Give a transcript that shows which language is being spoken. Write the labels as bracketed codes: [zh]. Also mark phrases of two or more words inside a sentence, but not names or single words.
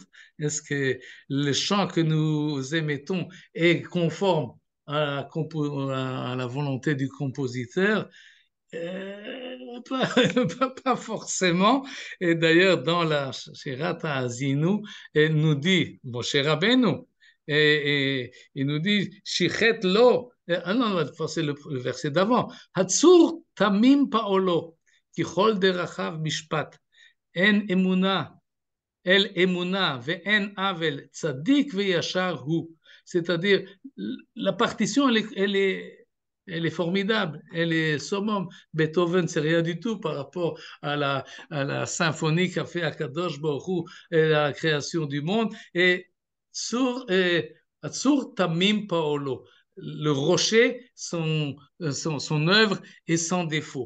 [fr] Est-ce que le chant que nous émettons est conforme à la volonté du compositeur? Pas, pas forcément. Et d'ailleurs, dans la Shirat HaAzinu, elle nous dit, bon, Moshe Rabbeinu, il nous dit, [he] שחת לו, [fr] ah non, c'est le verset d'avant, [he] הצור תמים פעלו, כי כל דרכיו משפט, אין אמונה, אל אמונה, ואין עול, צדיק וישר הוא. [fr] C'est-à-dire, la partition, elle est formidable, elle est summum. Beethoven, c'est rien du tout par rapport à la symphonie qu'a fait [he] הקדוש ברוך הוא [fr] et la création du monde. Et sur [he] תמים פעלו, [fr] le rocher, son œuvre est sans défaut.